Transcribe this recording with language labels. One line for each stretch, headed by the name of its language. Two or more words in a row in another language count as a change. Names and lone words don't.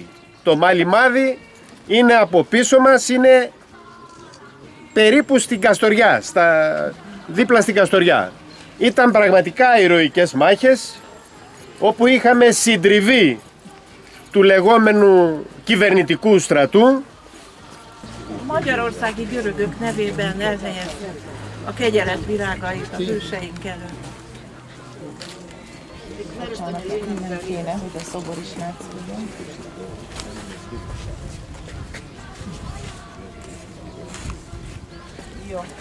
Greek: Το Μάλι-Μάδι είναι από πίσω μας, είναι περίπου στην Καστοριά, δίπλα στην Καστοριά. Ήταν πραγματικά ηρωικές μάχες, όπου είχαμε συντριβή του λεγόμενου κυβερνητικού στρατού.
Hungarian: Magyarországi görögök nevében elhelyezte a kegyelet virágait a hőseink előtt. Innen kéne, hogy a szobor is látszódjon. Jó.